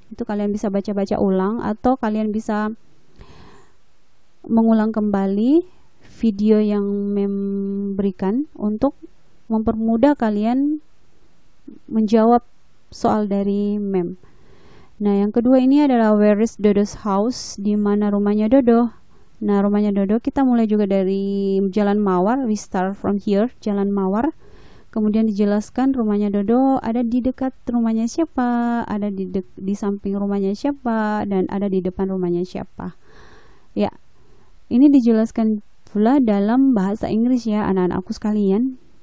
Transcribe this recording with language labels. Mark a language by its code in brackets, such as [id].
[id] Itu kalian bisa baca-baca ulang, atau kalian bisa mengulang kembali video yang berikan untuk mempermudah kalian menjawab soal dari mem. Nah, yang kedua ini adalah [en] where is Dodo's house? [id] Di mana rumahnya Dodo? Nah, rumahnya Dodo kita mulai juga dari Jalan Mawar. [en] We start from here, Jalan Mawar. [id] Kemudian dijelaskan rumahnya Dodo ada di dekat rumahnya siapa, ada di samping rumahnya siapa, dan ada di depan rumahnya siapa. Ya, ini dijelaskan pula dalam bahasa Inggris ya anak-anakku sekalian.